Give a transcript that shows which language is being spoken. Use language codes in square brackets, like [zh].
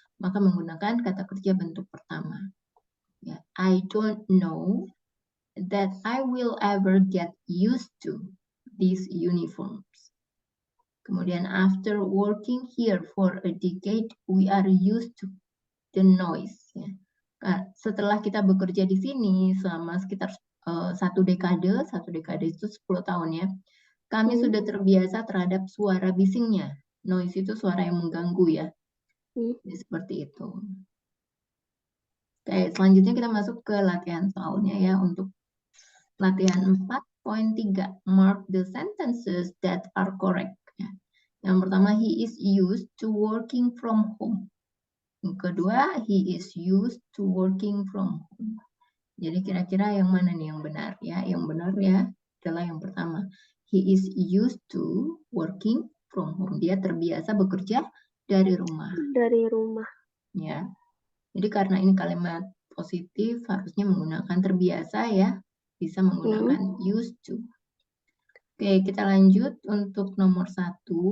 [id] maka menggunakan kata kerja bentuk pertama. [en] Ya, I don't know that I will ever get used to these uniforms. Kemudian, after working here for a decade, we are used to the noise. [id] Ya. Setelah kita bekerja di sini selama sekitar satu dekade itu 10 tahun ya, kami sudah terbiasa terhadap suara bisingnya. Noise itu suara yang mengganggu ya. Jadi, seperti itu. Oke, selanjutnya kita masuk ke latihan soalnya ya. Untuk latihan [en] 4.3, mark the sentences that are correct. Ya. [id] Yang pertama, [en] he is used to working from home. [id] Yang kedua, [en] he is used to working from home. [id] Jadi kira-kira yang mana nih yang benar ya? Yang benar ya adalah yang pertama. [en] He is used to working from home. [id] Dia terbiasa bekerja dari rumah. Dari rumah. Ya. Jadi karena ini kalimat positif harusnya menggunakan terbiasa ya. Bisa menggunakan used to. Oke, kita lanjut untuk nomor 1.